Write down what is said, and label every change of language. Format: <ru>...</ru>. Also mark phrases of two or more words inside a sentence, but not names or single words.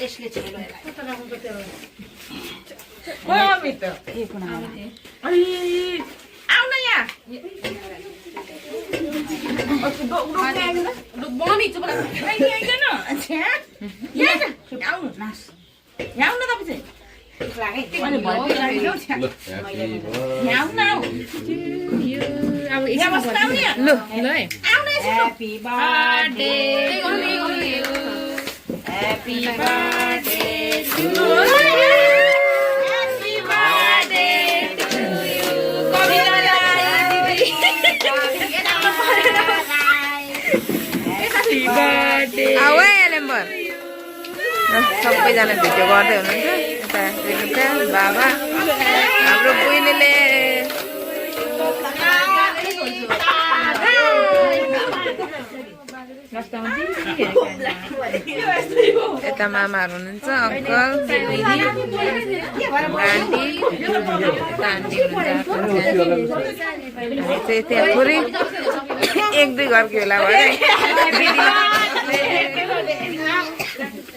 <ne>आउन यहाँ मम्मी चुप आउनु तपाईँ</ne> <en>Happy birthday to you. Happy birthday to you. Happy birthday to you. Happy birthday.</en> <ne>आवे लेम्बर सबैजना भिडियो गर्दै हुनुहुन्छ यता रेणुका बाबा हाम्रो बुइनीले यता मामाहरू हुनुहुन्छ अङ्कल दिदी आन्टी आन्टी हुनुहुन्छ त्यहाँ पुरै एक दुई घरको होला भयो</ne>